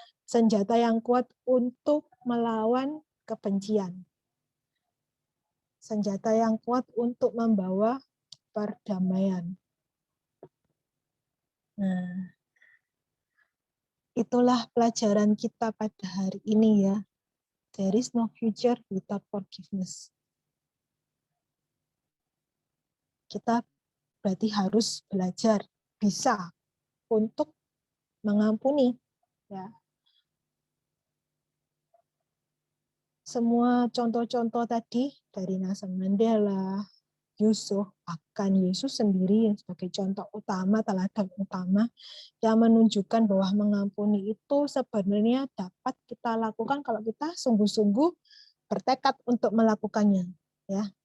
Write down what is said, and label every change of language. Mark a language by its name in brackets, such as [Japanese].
[Indonesian] Senjata yang kuat untuk melawan kebencian. Senjata yang kuat untuk membawa perdamaian. Nah, itulah pelajaran kita pada hari ini ya. [English] There is no future without forgiveness. [Indonesian] Kita berarti harus belajar bisa untuk mengampuni, ya. Semua contoh-contoh tadi dari Nelson Mandela, Yusuf, bahkan Yesus sendiri yang sebagai contoh utama, teladan utama yang menunjukkan bahwa mengampuni itu sebenarnya dapat kita lakukan kalau kita sungguh-sungguh bertekad untuk melakukannya, ya.